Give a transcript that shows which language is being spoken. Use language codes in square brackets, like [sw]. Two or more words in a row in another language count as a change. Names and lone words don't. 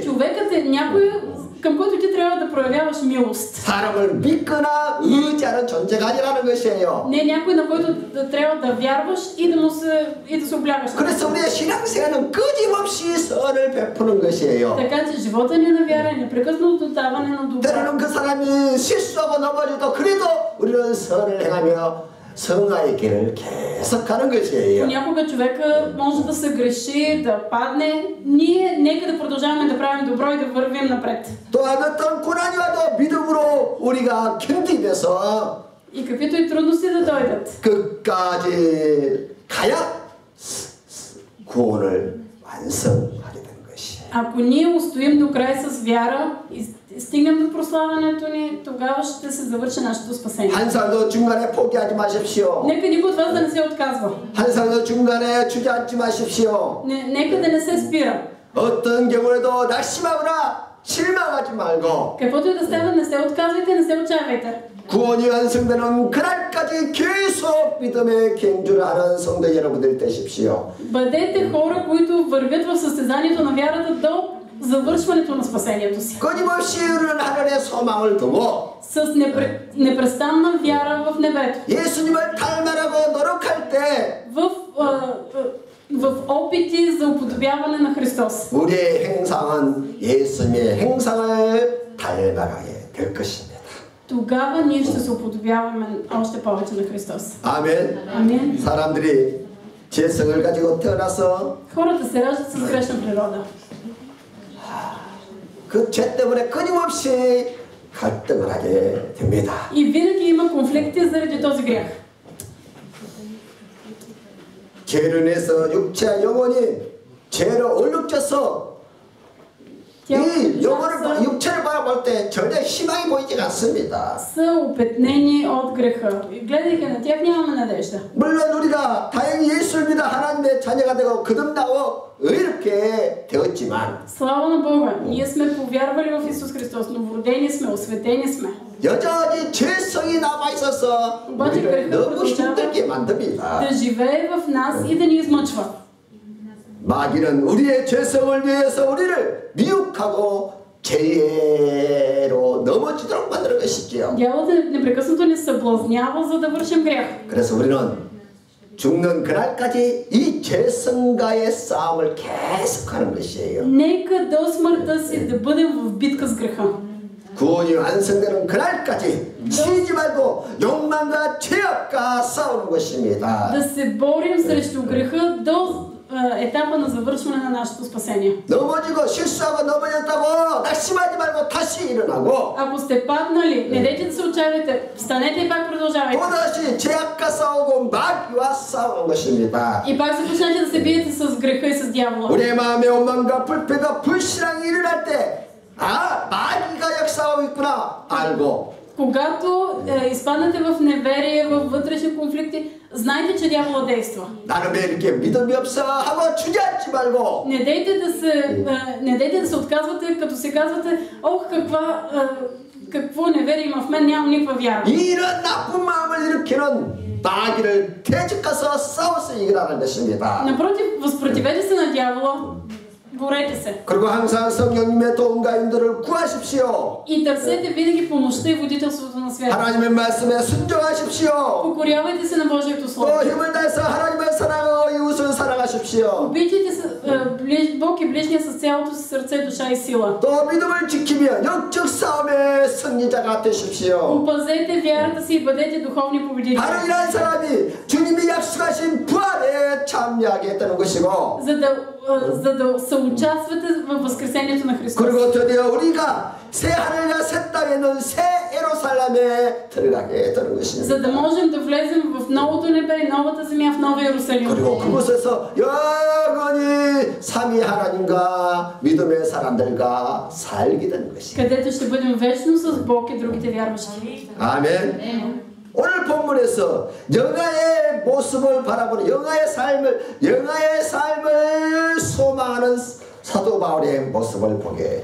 [bg] Човекът е някой, към който ти трябва да проявяваш милост. [ko] 사람을 믿거나 의지하는 존재가 아니라는 것이에요. [bg] Не някой, на който трябва да вярваш и да се облягаш. [ko] 그래서 우리의 신앙생활은 끊임없이 선을 베푸는 것이에요. [bg] Така че живота ни на вяра е непрекъснато даване на добро. [ko] 때로는 그 사람이 실수하고 넘어져도 그래도 우리는 선을 행하며 성화의 길을 계속하는 것이에요. [bg] Понякога човека може да се греши, да падне. Ние нека да продължаваме да правим добро и да вървим напред. [ko] 또한 어떤 고난이 와도 믿음으로 우리가 견디면서 [bg] И каквито и трудности да дойдат, [ko] 끝까지 가야 구원을 완성하게 되는 것이에요. [bg] ако ние устоим до край с вяра и стигнем до прославянето ни, тогава ще се завърши нашето спасение. [ko] 한 사람도 중간에 포기하지 마십시오. [bg] Нека никой от вас да не се отказва. [ko] 한 사람도 중간에 주저앉지 마십시오. [bg] Нека да не се спира. [ko] 어떤 경우에도 낙심하거나 실망하지 말고 [bg] Каквото и да става, не се отказвайте, не се отчаивайте. [ko] 구원이 완성되는 그날까지 계속 믿음의 경주를 하는 성도 여러분들 되십시오. [bg] Бъдете хора, които вървят в състезанието на вярата до завършването на спасението си. [ko] 끊임없이 이루는 하늘의 소망을 두고 [bg] С непрестанна вяра в небето. [ko] 예수님을 닮아라고 노력할 때 [bg] В опити за уподобяване на Христос. [ko] 우리의 행상은 예수님의 행상을 닮아가게 될 것입니다. [bg] Тогава ние ще се уподобяваме още повече на Христос. [ko] 아멘. [bg] Амин. [ko] 사람들이 죄성을 가지고 태어나서 [bg] Хората се раждат с грешна природа. [ko] 그 죄 때문에 끊임없이 갈등을 하게 됩니다. [bg] И винаги има конфликти заради този грях. [ko] 죄로 인해서 육체와 영혼이 죄로 얼룩져서 이 영혼을 육체를 바라볼 때 전혀 희망이 보이지 않습니다. [bg] Са опетнени от греха. И гледайки на тях нямаме надежда. [ko] 물론 우리가 다행히 예수를 믿어 하나님의 자녀가 되고 거듭나고 의롭게 되었지만 [bg] Слава на Бога! Ние сме повярвали в Исус Христос, новородени сме, осветени сме. [ko] 여전히 죄성이 남아 있어서 우리를 너무 힘들게 만듭니다. [bg] Да живее в нас и да ни измъчва. [ko] 마귀는 우리의 죄성을 위해서 우리를 미혹하고 죄로 넘어지도록 만드는 것이지요. [bg] Дяволът непрекъснато ни съблазнява, за да вършим грях. [ko] 그래서 우리는 죽는 그날까지 이 죄성과의 싸움을 계속하는 것이에요. [bg] Нека до смъртта си да бъдем в битка с греха. [ko] 구원이 완성되는 그날까지 쉬지 말고 욕망과 죄악과 싸우는 것입니다. [bg] Да се борим срещу греха до етапа на завършване на нашето спасение. [ko] 넘어지고 실수하고 넘어졌다고 낙심하지 말고 다시 일어나고 [bg] Ако сте паднали, не дейте да се отчаивайте, станете и пак продължавайте. [ko] 또다시 죄악과 싸우고 마귀와 싸우는 것입니다. [bg] И пак започнете да се биете с греха и с дявола. [ko] 우리의 마음의 원망과 불패가 불신앙이 일어날 때 마귀가 역사하고 있구나 알고 [bg] Когато изпаднете в неверие, в вътрешни конфликти, знайте, че дявола действа. [ko] 나는 왜 이렇게 믿음이 없어 하고 주저앉지 말고 [bg] Не дейте да се отказвате, като се казвате, ох, какво неверие има в мен, нямам никаква вяра. [ko] 이런 나쁜 마음을 일으키는 마귀를 대적해서 싸워서 이기라는 것입니다. [bg] Напротив, възпротивете се на дявола, борете се. [ko] 그리고 항상 성령님의 도움과 인도를 구하십시오. [bg] И търсете винаги помощта и водителството на света. [ko] 하나님의 말씀에 순종하십시오. [bg] Покорявайте се на Божието Слово. [ko] 또 힘을 다해서 하나님을 사랑하고 이웃을 사랑하십시오. [bg] Обичайте Бог и ближния с цялото си сърце, душа и сила. [ko] 또 믿음을 지키며 영적 싸움의 승리자가 되십시오. [bg] Опазете вярата си и бъдете духовни победители. [ko] 바로 이런 사람이 주님이 약속하신 부활에 참여하게 되는 것이고 [bg] За да съучаствате във възкресението на Христос. [ko] 그리고 드디어 우리가 새 하늘과 새 땅에 있는 새 예루살렘에 들어가게 되는 것입니다. [bg] За да можем да влезем в новото небе и новата земя, в Нова Иерусалим. [ko] 그리고 그곳에서 영원히 삼위 하나님과 믿음의 사람들과 살게 되는 것입니다. [bg] Където ще бъдем вечно с Бог и другите вярващи. [ko] 아멘. 오늘 본문에서 영화의 모습을 바라보는 영화의 삶을 소망하는 사도 바울의 모습을 보게